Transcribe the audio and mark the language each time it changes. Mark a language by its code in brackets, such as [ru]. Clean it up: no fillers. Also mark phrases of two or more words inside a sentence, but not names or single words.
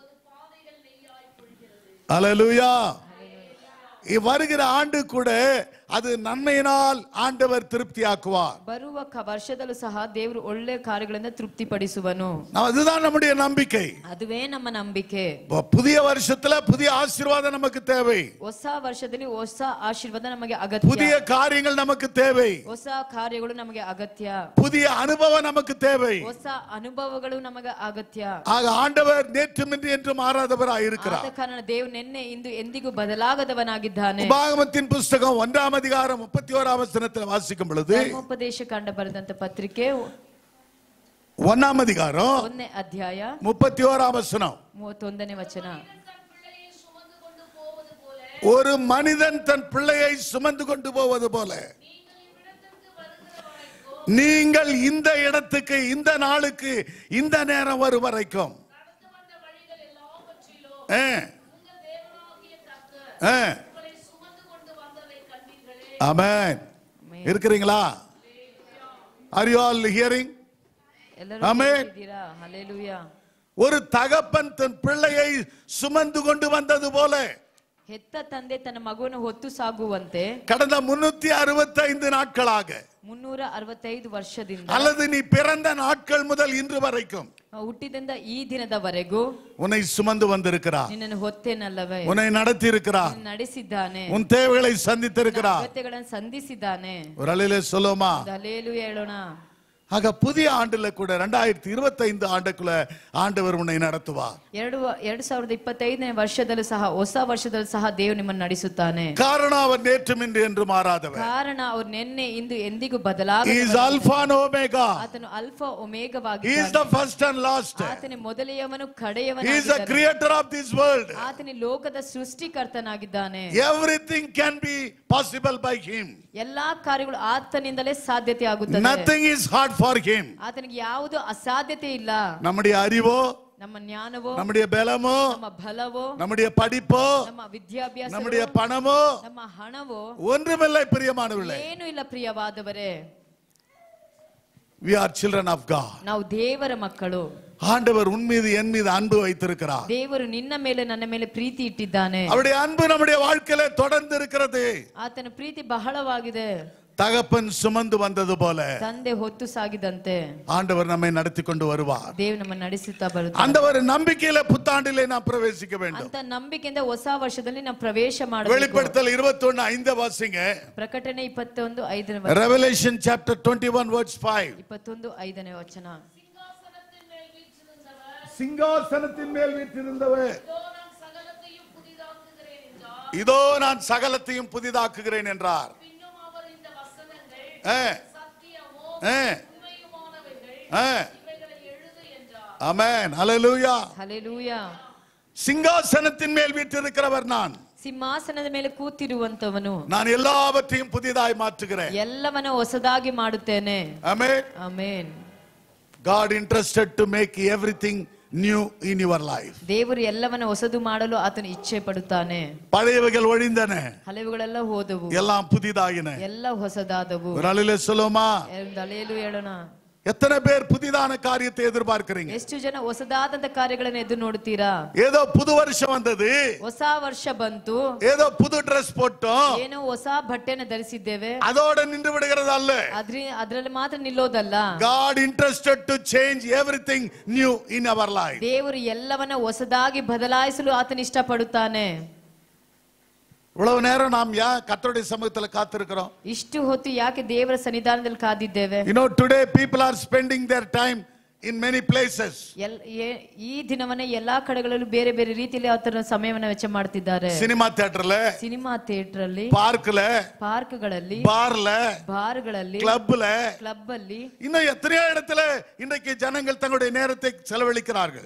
[ta] அல்லேலூயா. வருகிற ஆண்டு கூட அது நன்மையினால் ஆண்டவர் திருப்தியாக்குவார். [kn] ಬರುವ ವರ್ಷದಲ್ಲೂ ಸಹ ದೇವರು ಒಳ್ಳೆಯ ಕಾರ್ಯಗಳಿಂದ ತೃಪ್ತಿಪಡಿಸುವನು. [ta] அதுதான் நம்முடைய நம்பிக்கை. [kn] ಅದುವೇ ನಮ್ಮ ನಂಬಿಕೆ. [ta] புதிய வருஷத்துல புதிய ஆசீர்வாதம் நமக்கு தேவை. [kn] ಹೊಸ ವರ್ಷದಲ್ಲಿ ಹೊಸ ಆಶೀರ್ವಾದ ನಮಗೆ ಅಗತ್ಯ. [ta] புதிய காரியங்கள் நமக்கு தேவை. [kn] ಹೊಸ ಕಾರ್ಯಗಳು ನಮಗೆ ಅಗತ್ಯ. [ta] புதிய அனுபவம் நமக்கு தேவை. [kn] ಹೊಸ ಅನುಭವಗಳು ನಮಗೆ ಅಗತ್ಯ. [ta] ஆக ஆண்டவர் நேற்றுமின்றி என்று மாறாதவராய் இருக்கிறார். [kn] ಆದ ಕಾರಣ ದೇವರು ನಿನ್ನೆ ಇಂದು ಎಂದಿಗೂ ಬದಲಾಗದವನಾಗಿದ್ದಾನೆ. [ta] உபாகமத்தின் புஸ்தகம் 1ஆம் அதிகாரம் 31ஆம் வசனத்தில் வாசிக்கும் பொழுது, [kn] ಧರ್ಮೋಪದೇಶ ಕಂಡ ಬರೆದಂತ ಪತ್ರಿಕೆ [ta] 1ஆம் அதிகாரம் [kn] 1ನೇ ಅಧ್ಯಾಯ [ta] 31ஆம் வசனம். [kn] 31ನೇ ವಚನ. [ta] ஒரு மனிதன் தன் பிள்ளையை சுமந்து கொண்டு போவது போல நீங்கள் இந்த இடத்துக்கு இந்த நாளுக்கு இந்த நேரம் வரும் வரைக்கும் ஆமென். இருக்கிறீங்களா? [en] Are you all hearing? [ta] ஆமென். ஹல்லேலூயா. ஒரு தகப்பன் தன் பிள்ளையை சுமந்து கொண்டு வந்தது போல [kn] ಹೆತ್ತ ತಂದೆ ತನ್ನ ಮಗುವನ್ನು ಹೊತ್ತು ಸಾಗುವಂತೆ [ta] கடந்த 365 நாட்களாக [kn] 365 ವರ್ಷದಿಂದ [ta] அல்லது நீ பிறந்த நாட்கள் முதல் இன்று வரைக்கும் [kn] ಹುಟ್ಟಿದಿಂದ ಈ ದಿನದವರೆಗೂ [ta] உன்னை சுமந்து வந்திருக்கிறார். [kn] ನಿನ್ನನ್ನು ಹೊತ್ತೇನಲ್ಲವೇ, [ta] உன்னை நடத்தி இருக்கிறார். [kn] ನಡೆಸಿದ್ದಾನೆ. [ta] உன் தேவைகளை சந்தித்திருக்கிறார். [kn] ಅಗತ್ಯಗಳನ್ನು ಸಂಧಿಸಿದ್ದಾನೆ. [ta] ஒரு அலையிலே சொல்லுமா? [kn] ಹಲ್ಲೇಲೂಯಾ ಹೇಳೋಣ. [ta] ஆக புதிய ஆண்டுல கூட 2025 ஆண்டுக்குள்ள ஆண்டவர் உன்னை நடத்துவார். [kn] 2025ನೇ ವರ್ಷದಲ್ಲೂ ಸಹ ಹೊಸ ವರ್ಷದಲ್ಲೂ ಸಹ ದೇವರು ನಿಮ್ಮನ್ನು ನಡೆಸುತ್ತಾನೆ. [ta] காரணம் அவர் நேற்றுமின்றி என்று மாறாதவர். [kn] ಕಾರಣ ಅವರು ನಿನ್ನೆ ಇಂದು ಎಂದಿಗೂ ಬದಲಾಗದವನು. [en] He is Alpha and Omega. [kn] ಆತನು ಅಲ್ಫಾ ಒಮೆಗಾವಾಗಿದ್ದಾನೆ. [en] He is the first and last. [kn] ಆತನೇ ಮೊದಲೆಯವನು ಕಡೆಯವನು. [en] He is the creator of this world. [kn] ಆತನೇ ಲೋಕದ ಸೃಷ್ಟಿಕರ್ತನಾಗಿದ್ದಾನೆ. [en] Everything can be possible by him. [kn] ಎಲ್ಲಾ ಕಾರ್ಯಗಳು ಆತನಿಂದಲೇ ಸಾಧ್ಯತೆ ಆಗುತ್ತದೆ. [en] Nothing is hard for him. [kn] ಆತನಿಗೆ ಯಾವುದು ಅಸಾಧ್ಯತೆ ಇಲ್ಲ. [ta] நம்முடைய அறிவோ [kn] ನಮ್ಮ ಜ್ಞಾನವೋ, [ta] நம்முடைய பலமோ, [kn] ನಮ್ಮ ಬಲವೋ, [ta] நம்முடைய படிப்போ, [kn] ನಮ್ಮ ವಿದ್ಯಾಭ್ಯಾಸ, [ta] நம்முடைய பணமோ [kn] ನಮ್ಮ ಹಣವೋ [ta] ஒன்றுமில்லை பிரியமானவர்களே. [kn] ಏನೂ ಇಲ್ಲ ಪ್ರಿಯವಾದವರೇ. [en] We are children of God. [kn] ನಾವು ದೇವರ ಮಕ್ಕಳು. [ta] ஆண்டவர் உன் மீது என் மீது அன்பு வைத்திருக்கிறார். [kn] ದೇವರು ನಿನ್ನ ಮೇಲೆ ನನ್ನ ಮೇಲೆ ಪ್ರೀತಿ ಇಟ್ಟಿದ್ದಾನೆ. [ta] அவருடைய அன்பு நம்முடைய வாழ்க்கையில தொடர்ந்து இருக்கிறது. [kn] ಆತನ ಪ್ರೀತಿ ಬಹಳವಾಗಿದೆ. [ta] தகப்பன் சுமந்து வந்தது போல [kn] ತಂದೆ ಹೊತ್ತು ಸಾಗಿದಂತೆ [ta] ஆண்டவர் நம்மை நடத்தி கொண்டு வருவார். [kn] ದೇವರು ನಮ್ಮನ್ನು ನಡೆಸುತ್ತಾ ಬರುತ್ತಾರೆ. [ta] அந்த ஒரு நம்பிக்கையில புத்தாண்டிலே நாம் பிரவேசிக்க வேண்டும். [kn] ಅಂತ ನಂಬಿಕೆಯಿಂದ ಹೊಸ ವರ್ಷದಲ್ಲಿ ನಾವು ಪ್ರವೇಶ ಮಾಡಬೇಕು. [ta] வெளிப்படுத்தல் 21:5 வாசிங்க. [kn] ಪ್ರಕಟಣೆ 21:5 [en] Revelation chapter 21 verse 5. [kn] 21:5 ವಚನ. [ta] சிங்காசனத்தின் மேல் வீற்றிருந்தவர் இதோ நான் சகலத்தையும் புதிதாக்குகிறேன் என்றார். ஆமென். ஹல்லேலூயா. [kn] ಹಲ್ಲೆಲೂಯಾ. [ta] சிங்காசனத்தின் மேல் வீற்றிருக்கிறவர் நான். [kn] ಸಿಂಹಾಸನದ ಮೇಲೆ ಕೂತಿರುವಂತವನು. [ta] நான் எல்லாவற்றையும் புதிதாய் மாற்றுகிறேன். [kn] ಎಲ್ಲವನ್ನ ಹೊಸದಾಗಿ ಮಾಡುತ್ತೇನೆ. [ta] ஆமென். [kn] ಆಮೆನ್. [en] God interested to make everything new in your life. [kn] ದೇವರು ಎಲ್ಲವನ್ನ ಹೊಸದು ಮಾಡಲು ಆತನು ಇಚ್ಛೆ ಪಡುತ್ತಾನೆ. [ta] பழையவைகள் ஒழிந்தன, [kn] ಹಳೆವುಗಳೆಲ್ಲ ಹೋದವು, [ta] எல்லாம் புதிதாகின. [kn] ಎಲ್ಲ ಹೊಸದಾದವು. [ta] ஒரு அல்லேலூயா சொல்லுமா? [kn] ಹಲ್ಲೆಲೂಯಾ ಹೇಳೋಣ. [ta] எத்தனை பேர் புதிதான காரியத்தை எதிர்பார்க்கிறீங்க? [kn] ಎಷ್ಟು ಜನ ಹೊಸದಾದಂತ ಕಾರ್ಯಗಳನ್ನು ಎದುರು ನೋಡ್ತೀರಾ? [ta] ஏதோ புது வருஷம் வந்தது, [kn] ಹೊಸ ವರ್ಷ ಬಂತು, [ta] ஏதோ புது ட்ரெஸ் போட்டோம், [kn] ಏನೋ ಹೊಸ ಬಟ್ಟೆನ ಧರಿಸಿದ್ದೇವೆ, [ta] அதோட நின்று விடுகிறது அல்ல. [kn] ಅದ್ರಲ್ಲಿ ಮಾತ್ರ ನಿಲ್ಲೋದಲ್ಲ. [en] God interested to change everything new in our life. [kn] ದೇವರು ಎಲ್ಲವನ್ನ ಹೊಸದಾಗಿ ಬದಲಾಯಿಸಲು ಆತನ ಇಷ್ಟಪಡುತ್ತಾನೆ. [ta] இவ்வளவு நேரம் நாம் கர்த்தருடைய சமூகத்துல காத்திருக்கிறோம். [kn] ಇಷ್ಟು ಹೊತ್ತು ಯಾಕೆ ದೇವರ ಸನ್ನಿಧಾನದಲ್ಲಿ ಕಾದಿದ್ದೇವೆ? [en] You know, today people are spending their time in many places. [kn] ಈ ದಿನವನ್ನ ಎಲ್ಲಾ ಕಡೆಗಳಲ್ಲೂ ಬೇರೆ ಬೇರೆ ರೀತಿಯಲ್ಲಿ ಆತನ ಸಮಯವನ್ನು ವೆಚ್ಚ ಮಾಡ್ತಿದ್ದಾರೆ. [ta] ಸಿನಿಮಾ ಥಿಯೇಟರ್ல, [kn] ಸಿನಿಮಾ ಥಿಯೇಟರ್ ಅಲ್ಲಿ, ಪಾರ್ಕ್ಗಳಲ್ಲಿ, ಬಾರ್ಗಳಲ್ಲಿ, ಕ್ಲಬ್ ಅಲ್ಲಿ, [ta] இன்னும் எத்தனையோ இடத்துல இன்றைக்கு ஜனங்கள் தங்களுடைய நேரத்தை செலவழிக்கிறார்கள்.